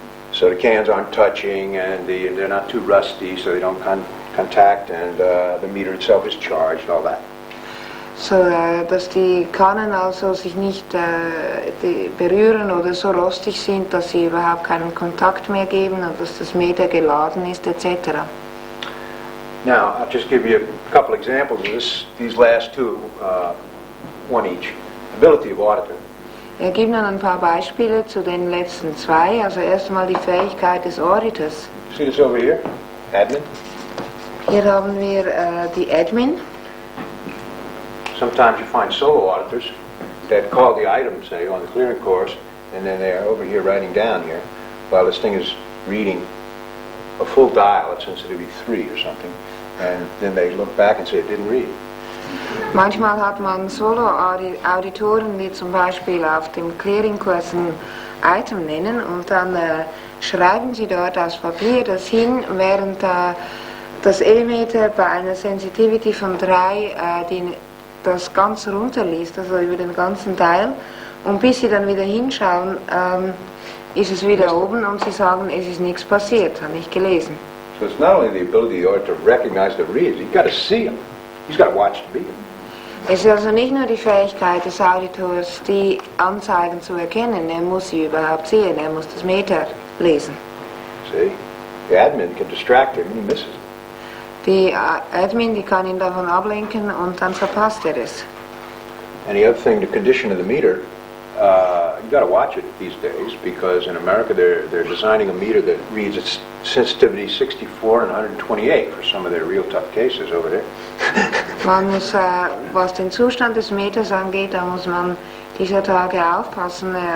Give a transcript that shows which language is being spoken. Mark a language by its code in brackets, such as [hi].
[en] So the cans aren't touching, and they're not too rusty, so they don't contact, and the meter itself is charged, and all that. [de] So, dass die Kannen also sich nicht berühren oder so rostig sind, dass sie überhaupt keinen Kontakt mehr geben und dass das Meter geladen ist, etc. [en] Now, I'll just give you a couple examples of these last two, one each. Ability of auditor. [de] Gibt nun ein paar Beispiele zu den letzten zwei. Also erst einmal die Fähigkeit des Auditors. [en] See this over here? Admin. [de] Hier haben wir die Admin. [en] Sometimes you find solo auditors that call the items, say, on the clearing course, and then they're over here writing down here, while this thing is reading a full dial at sensitivity 3 or something, and then they look back and say it didn't read. [de] Manchmal hat man Solo-Auditoren, die zum Beispiel auf dem Clearing-Kurs ein Item nennen und dann schreiben sie dort aufs Papier das hin, während das E-Meter bei einer Sensitivity von 3 das ganz runterliest, also über den ganzen Teil. Und bis sie dann wieder hinschauen, ist es wieder oben und sie sagen, es ist nichts passiert, habe ich gelesen. [en] So it's not only the ability of the auditor to recognize the reads, you've got to see them. He's got to watch the beat. [de] Es ist also nicht nur die Fähigkeit des Auditors, die Anzeigen zu erkennen, er muss sie überhaupt sehen, er muss das Meter lesen. [en] See? The admin can distract him and he misses it. [de] Die Admin, die kann ihn davon ablenken und dann verpasst er es. [en] And the other thing, the condition of the meter, you've got to watch it these days because in America they're designing a meter that reads its sensitivity 64 and 128 for some of their real tough cases over there. [de] Man muss, was den Zustand des Meters angeht, da muss man dieser Tage aufpassen.